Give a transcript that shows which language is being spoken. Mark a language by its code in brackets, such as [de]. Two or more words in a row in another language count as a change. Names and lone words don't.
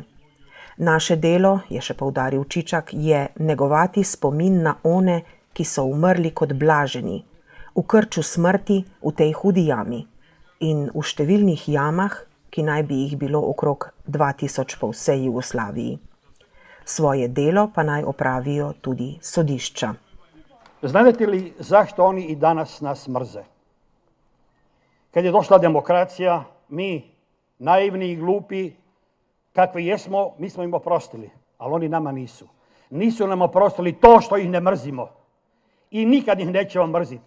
[sl] Naše delo, je še poudaril Čičak, je negovati spomin na one, ki so umrli kot blaženi, v krču smrti v tej hudi jami in v številnih jamah, ki naj bi jih bilo okrog 2000 po vsej Jugoslaviji. Svoje delo pa naj opravijo tudi sodišča. [hr] Znate li zašto oni i danas nas mrze? Kad je došla demokracija, mi, naivni i glupi, kakvi jesmo, mi smo im oprostili, ali oni nama nisu. Nisu nam oprostili to što ih ne mrzimo i nikad ih nećemo mrziti.